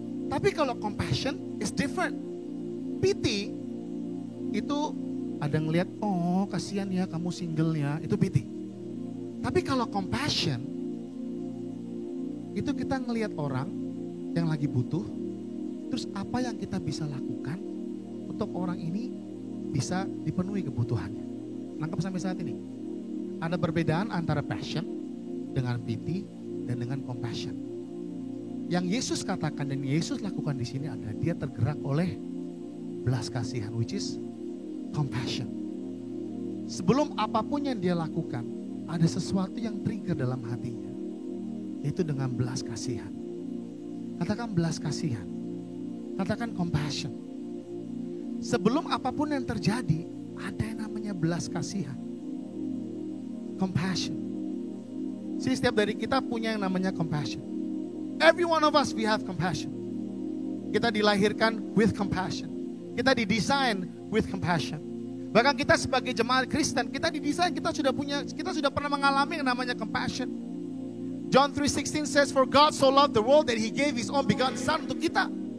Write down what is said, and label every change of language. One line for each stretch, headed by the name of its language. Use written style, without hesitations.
Indonesian: Tapi kalau
English: compassion is different.
Indonesian: Pity itu ada ngelihat, oh kasihan ya kamu single ya, itu pity. Tapi kalau compassion, itu kita ngelihat orang yang lagi butuh, terus apa yang kita bisa lakukan untuk orang ini bisa dipenuhi kebutuhannya. Nangkep sampai saat ini? Ada perbedaan antara passion dengan pity dan dengan compassion. Yang Yesus katakan dan Yesus lakukan di sini adalah dia tergerak oleh belas kasihan,
English: which is compassion.
Indonesian: Sebelum apapun yang dia lakukan, ada sesuatu yang trigger dalam hatinya. Itu dengan belas kasihan. Katakan belas kasihan. Katakan compassion. Sebelum apapun yang terjadi, ada yang namanya belas kasihan. Compassion. See, setiap dari kita punya yang namanya compassion.
English: Every one of us we have compassion.
Indonesian: Kita dilahirkan
English: with compassion.
Indonesian: Kita didesain
English: with compassion.
Indonesian: Bahkan kita sebagai jemaat Kristen, kita didesain, kita sudah pernah mengalami yang namanya compassion.
English: John 3:16 says, for God so loved the world that He gave His own begotten Son
Indonesian: untuk kita.